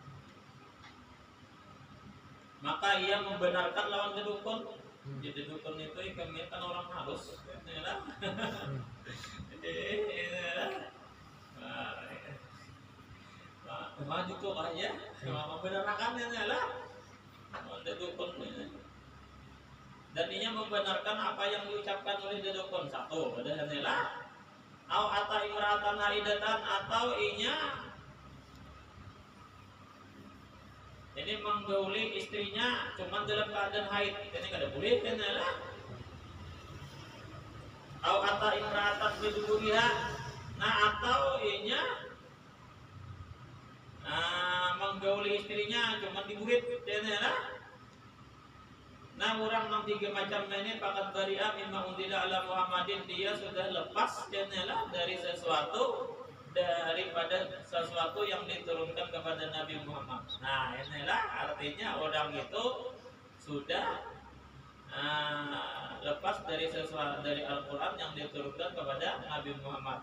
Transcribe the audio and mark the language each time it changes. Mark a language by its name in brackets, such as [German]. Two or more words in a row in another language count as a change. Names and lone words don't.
[Banjar] Maka ia membenarkan lawan dedukun. Jadi dedukun itu kan orang halus, ya lah. Maju tuh aja, membenarkan ya lah. Dedukun ini. [Indonesian] Dan ia membenarkan apa yang diucapkan oleh dedukun. [Banjar] Satu, ada hanela. [Arabic] أو أتى امرأة حائضة, [Banjar] atau inya ini menggauli istrinya cuma dalam keadaan haid. Ini kada boleh hanela. [Arabic] أو أتى امرأة بدبرها. [Banjar] Nah, atau inya menggauli istrinya cuma di burit hanela. Nah, orang yang tiga macam ini pakat [Arabic] برئ مما أنزل على محمد, [Indonesian] dia sudah lepas dari sesuatu daripada sesuatu yang diturunkan kepada Nabi Muhammad. Nah, inilah artinya orang itu sudah lepas dari sesuatu dari Al-Quran yang diturunkan kepada Nabi Muhammad.